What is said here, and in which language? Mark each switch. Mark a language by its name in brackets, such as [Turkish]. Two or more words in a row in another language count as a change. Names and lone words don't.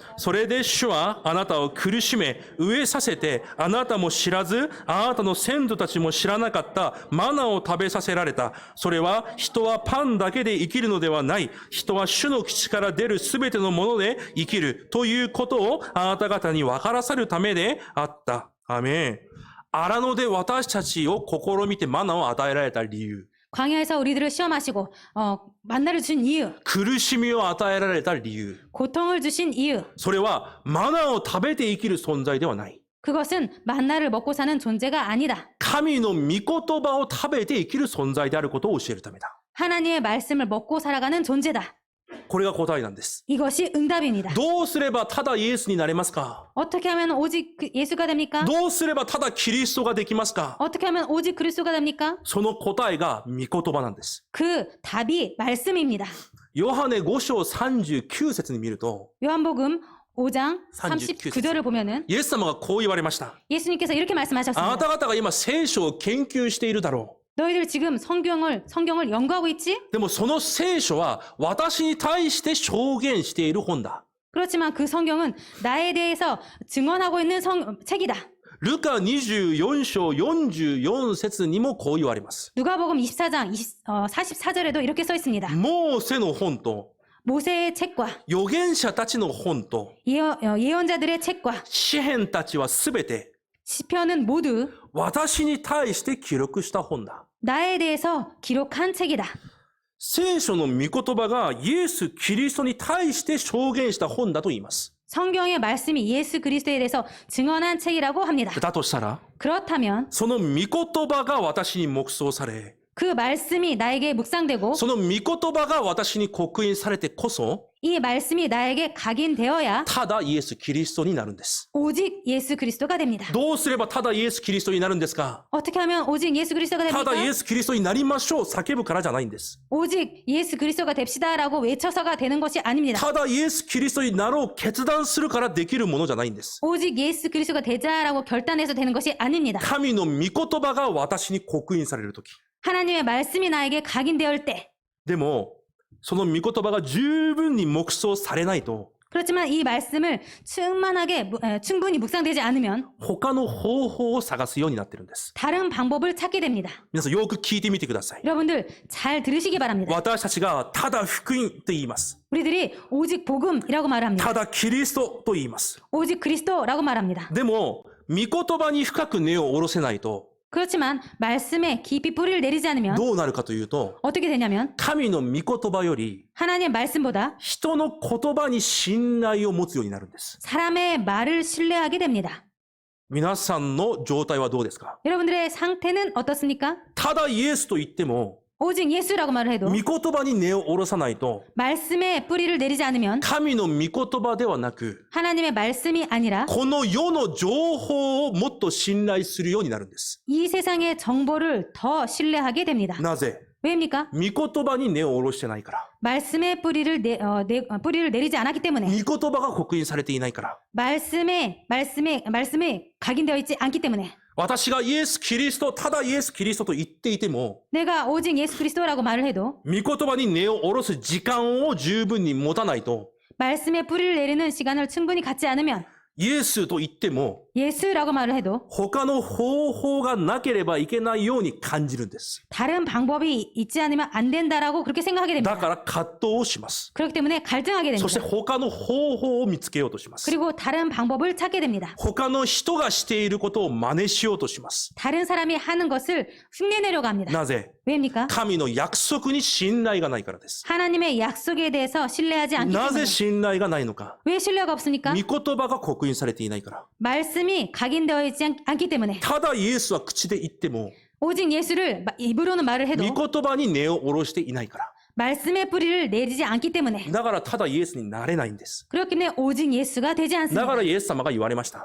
[Japanese] それで主はあなたを苦しめ、飢えさせて、あなたも知らず、あなたの先祖たちも知らなかったマナを食べさせられた。それは人はパンだけで生きるのではない。人は主の口から出るすべてのもので生きるということをあなた方に分からせるためであった。アメン。荒野で私たちを試みてマナを与えられた理由。 [Korean] 광야에서 우리들을 시험하시고 만나를 주신 이유, [Japanese] 苦しみを与えられた理由。 [Korean] 고통을 주신 이유, [Japanese] それはマナを食べて生きる存在ではない。 [Korean] 그것은 만나를 먹고 사는 존재가 아니다. [Japanese] 神の御言葉を食べて生きる存在であることを教えるためだ。 [Korean] 하나님의 말씀을 먹고 살아가는 존재다. [Japanese] これが答えなんです。 [Korean] 이것이 응답입니다. [Japanese] どうすればただイエスになれますか？ [Korean] 어떻게 하면 오직 예수가 됩니까? [Japanese] どうすればただキリストができますか？ [Korean] 어떻게 하면 오직 그리스도가 됩니까? [Japanese] その答えが御言葉なんです。 [Korean] 그 답이 말씀입니다. [Japanese] ヨハネ5章39節に見ると、 [Korean] 요한복음 5장 39 39절을 보면은 [Japanese] イエス様がこう言われました。 [Korean] 예수님께서 이렇게 [Japanese] あな [Korean] 말씀하셨습니다. [Japanese] た方が今聖書を研究しているだろう。 [Korean] 너희들 지금 성경을 연구하고 있지? [Japanese] でもその聖書は私に対して証言している本だ。 [Korean] 그렇지만 그 성경은 나에 대해서 증언하고 있는 책이다. [Japanese] ルカ24章44節にもこう言われます。 [Korean] 누가복음 24장 44절에도 이렇게 써 있습니다. [Japanese] モーセの本と [Korean] 모세의 책과 [Japanese] 預言者たちの本と [Korean] 예언자들의 책과 [Japanese] 詩篇たちはすべて [Korean] 시편은 모두 [Japanese] 私に対して記録した本だ。 [Korean] 나에 대해서 기록한 책이다. [Japanese] 聖書の御言葉がイエス・キリストに対して証言した本だと言います。 [Korean] 성경의 말씀이 예수 그리스도에 대해서 증언한 책이라고 합니다. [Japanese] だとしたら、 [Korean] 그렇다면 [Japanese] その御言葉が私に黙想され、 [Korean] 그 말씀이 나에게 묵상되고 [Japanese] その御言葉が私に刻印されてこそ、 [Korean] 이 말씀이 나에게 각인되어야 [Japanese] ただイエス・キリストになるんです。 [Korean] 오직 예수 그리스도가 됩니다. [Japanese] どうすればただイエス・キリストになるんですか？ [Korean] 어떻게 하면 오직 예수 그리스도가 [Japanese] ただイエ [Korean] 됩니까? [Japanese] ス・キリストになりましょう叫ぶからじゃないんです。 [Korean] 오직 예수 그리스도가 됩시다라고 외쳐서가 되는 것이 아닙니다. [Japanese] ただイエス・キリストになろう決断するからできるものじゃないんです。 [Korean] 오직 예수 그리스도가 되자라고 결단해서 되는 것이 아닙니다. [Japanese] 神の御言葉が私に刻印されるとき。 [Korean] 하나님의 말씀이 나에게 각인되을 때 [Japanese] でも、その御言葉が十分に黙想されないと、 [Korean] 그렇지만 이 말씀을 충분히 묵상되지 않으면 [Japanese] 他の方法を探すようになってるんです。 [Korean] 다른 방법을 찾게 됩니다. [Japanese] 皆さんよく聞いてみてください。 [Korean] 여러분들 잘 들으시기 바랍니다. [Japanese] 私たちがただ福音と言います。 [Korean] 우리들이 오직 복음이라고 말합니다. [Japanese] ただキリストと言います。 [Korean] 오직 그리스도라고 말합니다. [Japanese] でも、御言葉に深く根を下ろせないと、 [Korean] 그렇지만 말씀에 깊이 뿌리를 내리지 않으면 [Japanese] どうなるかというと、 [Korean] 어떻게 되냐면 [Japanese] 神の御言葉より [Korean] 하나님의 말씀보다 [Japanese] 人の言葉に信頼を持つようになるんです。 [Korean] 사람의 말을 신뢰하게 됩니다. [Japanese] 皆さんの状態はどうですか？ [Korean] 여러분들의 상태는 어떻습니까? [Japanese] ただイエスと言っても、 [Korean] 오직 예수라고 말을 해도 [Japanese] 御言葉に根を下ろさないと、 [Korean] 말씀에 뿌리를 내리지 않으면 [Japanese] 神の御言葉ではなく、 [Korean] 하나님의 말씀이 아니라 [Japanese] この世の情報をもっと信頼するようになるんです。 [Korean] 이 세상의 정보를 더 신뢰하게 됩니다. [Japanese] なぜ？ [Korean] 왜입니까? [Japanese] 御言葉に根を下ろしてないから。 [Korean] 말씀에 뿌리를 내리지 않았기 [Japanese] 御 [Korean] 때문에 [Japanese] 言葉が刻印されていないから。 [Korean] 말씀에 각인되어 있지 않기 때문에 [Japanese] 私がイエス・キリスト、ただイエス・キリストと言っていても、 [Korean] 내가 오직 예수 그리스도라고 말을 해도 [Japanese] 御言葉に根を下ろす時間を十分に持たないと、 [Korean] 말씀에 뿌리를 내리는 시간을 충분히 갖지 않으면 [Japanese] イエスと言っても、 [Korean] 예수라고 말을 해도 [Japanese] 他の方法がなければいけないように感じるんです。 [Korean] 다른 방법이 있지 않으면 안 된다라고 그렇게 생각하게 [Japanese] だ [Korean] 됩니다. [Japanese] から葛藤をします。 [Korean] 그렇기 때문에 갈등하게 [Japanese] そして [Korean] 됩니다. [Japanese] 他の方法を見つけようとします。 [Korean] 그리고 다른 방법을 찾게 됩니다. [Japanese] 他の人がしていることを真似しようとします。 [Korean] 다른 사람이 하는 것을 흉내내려고 합니다. [Japanese] なぜ？ [Korean] 왜입니까? [Japanese] 神の約束に信頼がないからです。 [Korean] 하나님의 약속에 대해서 신뢰하지 않기 [Japanese] な [Korean] 때문에. [Japanese] ぜ信頼がないのか？ [Korean] 왜 신뢰가 없습니까? [Japanese] 御言葉が刻印されていないから。 [Korean] 말씀이 각인되어 있지 않기 때문에. [Japanese] ただイエスは口で言っても、 [Korean] 오직 예수를 입으로는 말을 해도 [Japanese] 御言葉に根を下ろしていないから。 [Korean] 말씀의 뿌리를 내리지 않기 때문에. [Japanese] だからただイエスになれないんです。 [Korean] 그렇기 때문에 오직 예수가 되지 [Japanese] だ [Korean] 않습니다. [Japanese] からイエス様が言われました。